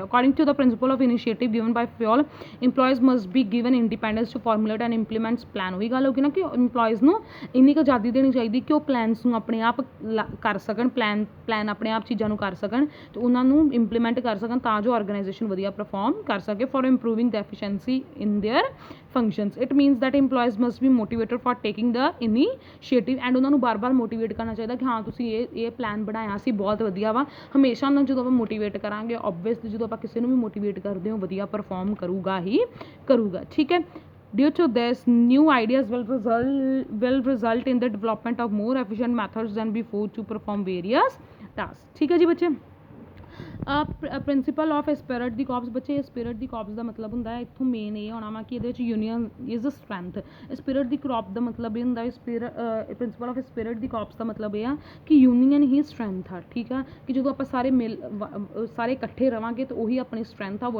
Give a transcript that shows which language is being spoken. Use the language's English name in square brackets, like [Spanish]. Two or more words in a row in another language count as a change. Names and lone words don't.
[English] according to the principle of initiative given by Fayol employees must be given independence to formulate and implements plan. [Punjabi] ਉਹੀ ਗੱਲ ਹੋ ਗਈ ਨਾ ਕਿ ਇੰਪਲੋਇਜ਼ ਨੂੰ ਇੰਨੀ ਕੁ ਆਜ਼ਾਦੀ ਦੇਣੀ ਚਾਹੀਦੀ ਕਿ ਉਹ ਪਲਾਨਸ ਨੂੰ ਆਪਣੇ ਆਪ ਕਰ ਸਕਣ, ਪਲਾਨ ਆਪਣੇ ਆਪ ਚੀਜ਼ਾਂ ਨੂੰ ਕਰ ਸਕਣ ਅਤੇ ਉਹਨਾਂ ਨੂੰ ਇੰਪਲੀਮੈਂਟ ਕਰ ਸਕਣ ਤਾਂ ਜੋ ਆਰਗੇਨਾਈਜੇਸ਼ਨ ਵਧੀਆ ਪਰਫੋਰਮ ਕਰ ਸਕੇ [English] for improving the efficiency in their functions. It means that employees must be motivated for taking the initiative and [Punjabi] ਉਹਨਾਂ ਨੂੰ ਬਾਰ-ਬਾਰ ਮੋਟੀਵੇਟ ਕਰਨਾ ਚਾਹੀਦਾ ਕਿ ਹਾਂ ਤੁਸੀਂ ਇਹ ਪਲਾਨ ਬਣਾਇਆ ਸੀ ਬਹੁਤ ਵਧੀਆ ਵਾ। ਹਮੇਸ਼ਾ ਉਹਨਾਂ ਨੂੰ ਜਦੋਂ ਆਪਾਂ ਮੋਟੀਵੇਟ ਕਰਾਂਗੇ ਓਬਵੀਅਸਲੀ ਜਦੋਂ ਆਪਾਂ ਕਿਸੇ ਨੂੰ ਵੀ ਮੋਟੀਵੇਟ ਕਰਦੇ ਹੋ ਵਧੀਆ ਪਰਫੋਰਮ ਕਰੂਗਾ ਹੀ ਕਰੂਗਾ। ਠੀਕ ਹੈ, [English] due to this new ideas will result in the development of more efficient methods than before to perform various tasks. [Punjabi] ਠੀਕ ਹੈ ਜੀ ਬੱਚੇ, ਪ੍ਰਿੰਸੀਪਲ ਆਫ ਸਪਿਰਿਟ ਦੀ ਕੌਪਸ। ਬੱਚੇ ਸਪਿਰਿਟ ਦੀ ਕੌਪਸ ਦਾ ਮਤਲਬ ਹੁੰਦਾ ਹੈ, ਇੱਥੋਂ ਮੇਨ ਇਹ ਹੋਣਾ ਵਾ ਕਿ ਇਹਦੇ ਵਿੱਚ [English] union is a strength. [Punjabi] ਸਪਿਰਿਟ ਦੀ ਕ੍ਰੌਪ ਦਾ ਮਤਲਬ ਇਹ ਹੁੰਦਾ ਪ੍ਰਿੰਸੀਪਲ ਆਫ ਸਪਿਰਿਟ ਦੀ ਕੌਪਸ ਦਾ ਮਤਲਬ ਇਹ ਆ ਕਿ ਯੂਨੀਅਨ ਹੀ ਸਟਰੈਂਥ ਆ, ਠੀਕ ਆ, ਕਿ ਜਦੋਂ ਆਪਾਂ ਸਾਰੇ ਇਕੱਠੇ ਰਵਾਂਗੇ ਤਾਂ ਉਹੀ ਆਪਣੀ ਸਟਰੈਂਥ ਆ।